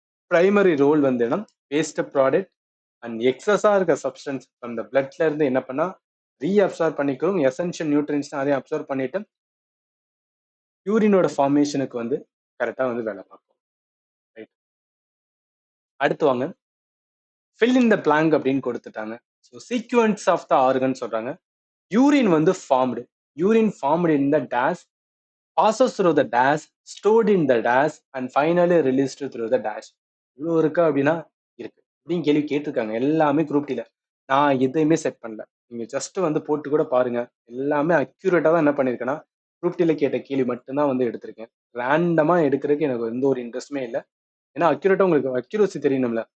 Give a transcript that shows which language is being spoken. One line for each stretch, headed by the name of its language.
Tamil: Primary role வந்து என்ன, waste product and எக்ஸஸா இருக்க சப்ஸ்டன்ஸ் அந்த பிளட்ல இருந்து என்ன பண்ணா ரீஅப்சார்ப் பண்ணிக்கிறோம். எசென்ஷியல் நியூட்ரியன்ஸ் அதையும் அப்சர்வ் பண்ணிட்டு யூரினோட ஃபார்மேஷனுக்கு வந்து கரெக்டா வந்து வேலை பார்க்கும். ரைட். அடுத்து வாங்க, ஃபில் இன் த பிளாங்க் அப்படின்னு கொடுத்துட்டாங்க. So sequence of the organ சொல்றாங்க. யூரின் வந்து formed.
English: Urine formed in the dash, passes through the dash, stored in the dash, and finally released through the dash.
Tamil: இவ்வளோ இருக்கா அப்படின்னா இருக்கு. இப்படின்னு கேள்வி கேட்டிருக்காங்க எல்லாமே குரூப் டில. நான் எதையுமே செட் பண்ணல. நீங்க ஜஸ்ட் வந்து போட்டு கூட பாருங்க. எல்லாமே அக்யூரேட்டா தான் என்ன பண்ணிருக்கேன்னா குரூப் டில கேட்ட கேள்வி மட்டும்தான் வந்து எடுத்திருக்கேன். ரேண்டமா எடுக்கிறதுக்கு எனக்கு எந்த ஒரு இன்ட்ரெஸ்ட்டுமே இல்லை. ஏன்னா அக்யூரேட்டா உங்களுக்கு அக்யூரசி தெரியணும்ல.